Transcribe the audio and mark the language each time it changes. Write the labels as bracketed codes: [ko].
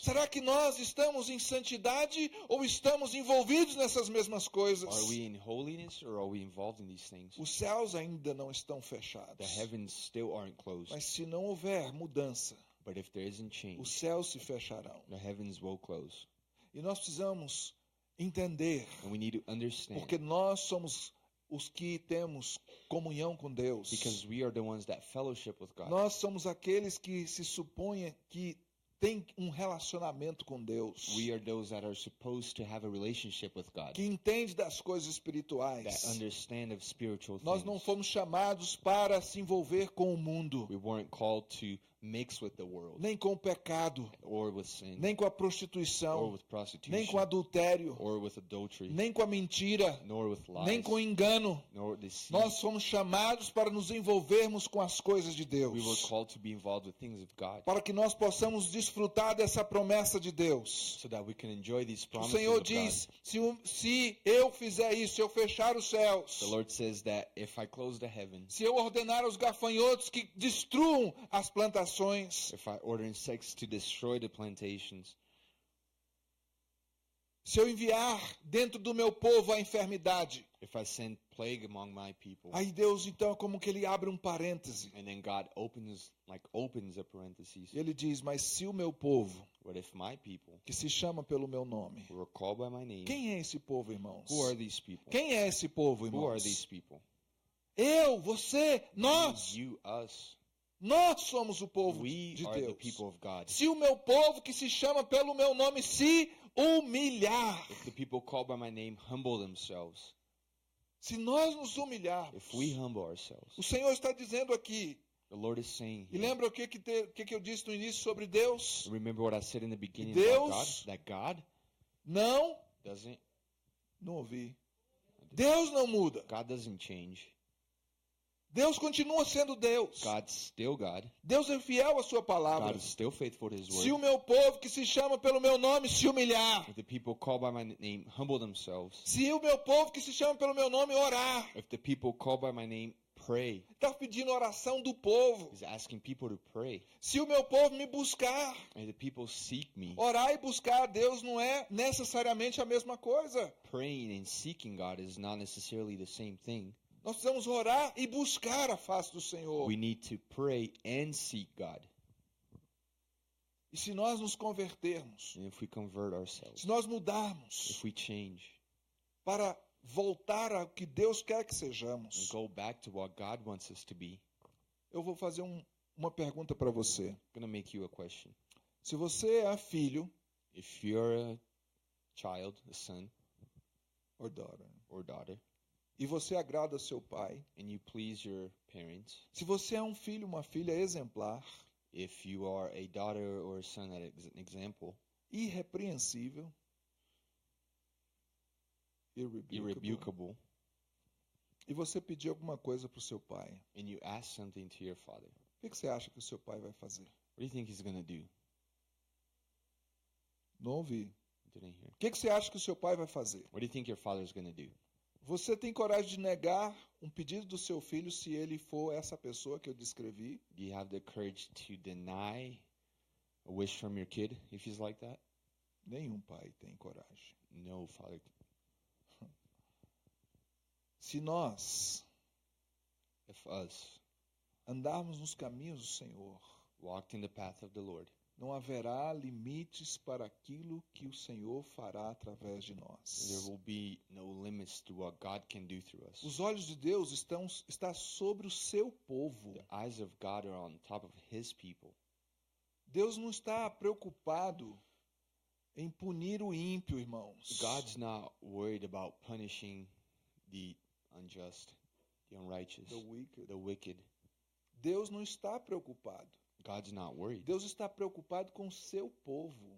[pt] Será que nós estamos em santidade ou estamos envolvidos nessas mesmas coisas? [en] Are we in holiness or are we involved in these things? [pt] Os céus ainda não estão [en] The [pt] fechados. [en] heavens still aren't closed. [pt] Mas se não houver mudança, [en] But if there isn't [pt] os [en] change, [pt] céus se fecharão. [en] the heavens will close. [pt] E nós precisamos entender, [en] And we need to understand, [pt] porque nós somos os que temos comunhão com Deus. [en] because we are the ones that fellowship with God. [pt] Nós somos aqueles que se supõem que têm um relacionamento com Deus, [en] We are those that are supposed to have a relationship with God, [pt] que entende das coisas [en] that [pt] espirituais. [en] understand of spiritual [pt] Nós não [en] things. [pt] fomos chamados para se envolver com o mundo, [en] We weren't called to mix with the world, [pt] nem com o pecado, [en] or with sin, [pt] nem com a [en] or [pt] prostituição, [en] with [pt] nem [en] prostitution, [pt] com adultério, [en] or with adultery, [pt] nem com a mentira, [en] nor with [pt] nem [en] lies, [pt] com engano. [en] nor deceit. [pt] Nós fomos chamados para nos envolvermos com as coisas de [en] We were [pt] Deus, [en] called to be involved with things of God, [pt] para que nós possamos desfrutar dessa promessa de Deus. [en] so that we can enjoy these [pt] O [en] promises [pt] Senhor [en] of God. [pt] diz, se eu fizer isso, se eu fechar os céus, [en] The Lord says that if I close the heavens, [pt] se eu ordenar aos gafanhotos que destruam as plantações, [en] if I order insects to destroy the plantations, [pt] se eu enviar dentro do meu povo a enfermidade, [en] if I send plague among my people, [pt] aí Deus então é como que ele abre um parêntese. [en] and then God opens a parenthesis, [pt] E ele diz, mas se o meu povo, [en] what if my people, [pt] que se chama pelo meu nome, [en] who are called by my name, [pt] quem é esse povo, irmãos? [en] who are these people? [pt] Quem é esse povo, [en] Who are these [pt] irmãos? [en] people? [pt] Eu, você, nós. [en] You, us. [pt] Nós somos o povo [en] We [pt] de [en] are the [pt] Deus. [en] people of God. [pt] Se o meu povo que se chama pelo meu nome se humilhar, [en] If the people called by my name humble themselves, [pt] se nós nos humilharmos, [en] if we humble ourselves, [pt] o Senhor está dizendo aqui, [en] the Lord is saying [pt] e [en] here, [pt] lembra o que eu disse no início sobre Deus? [en] remember what I said in the beginning [pt] Deus- [en] about God? That God [pt] Não, [en] doesn't, [pt] não ouvi. Deus não muda. [en] God doesn't change. [pt] Deus continua sendo Deus. [en] God's still God. [pt] Deus é fiel à sua palavra. [en] God is still faithful to His [pt] Se o [en] word. [pt] meu povo que se chama pelo meu nome se humilhar, [en] If the people called by my name humble themselves, [pt] se o meu povo que se chama pelo meu nome orar, [en] if the people called by my name pray, [pt] está pedindo oração do povo. [en] He's asking people to pray. [pt] Se o meu povo me buscar, [en] And the people seek me. [pt] orar e buscar a Deus não é necessariamente a mesma coisa. [en] Praying and seeking God is not necessarily the same thing. [pt] Nós precisamos orar e buscar a face do Senhor. [en] We need to pray and seek God. [pt] E se nós nos convertermos, [en] And if we convert ourselves, [pt] se nós mudarmos [en] if we change [pt] para voltar ao que Deus quer que [en] and [pt] sejamos, [en] go back to what God wants us to be, [pt] eu vou fazer uma pergunta para você. [en] I'm going to make you a question. [pt] Se você é filho [en] If you're a child, a son [pt] ou daughter, [en] or daughter, [pt] e você agrada seu pai, [en] and you please your parents, [pt] se você é um filho, uma filha exemplar, [en] if you are a daughter or a son that is an example, [pt] irrepreensível, [en] irrebukable, [pt] e você pedir alguma coisa para o seu pai, [en] and you ask something to your father, [pt] o que você acha que o seu pai vai fazer? [en] what do you think he's going to do? [pt] Não ouvi. [en] Didn't hear. [pt] O que você acha que o seu pai vai fazer? [en] What do you think your father's going to do? [pt] Você tem coragem de negar um pedido do seu filho se ele for essa pessoa que eu descrevi? [en] Do you have the courage to deny a wish from your kid if he's like that? [pt] Nenhum pai tem coragem. [en] No, father. [pt] Se nós [en] If us [pt] andarmos nos caminhos do Senhor, [en] walked in the path of the Lord, [pt] não haverá limites para aquilo que o Senhor fará através de [en] there [pt] nós. [en] will be no limits to what God can do through us. [pt] Os olhos de Deus está sobre o seu povo. [en] The eyes of God are on top of His people. [pt] Deus não está preocupado em punir o ímpio, irmãos. [en] God's not worried about punishing the unjust, the unrighteous, the wicked. [pt] Deus não está preocupado. [en] God's not worried. [pt] Deus está preocupado com o seu povo,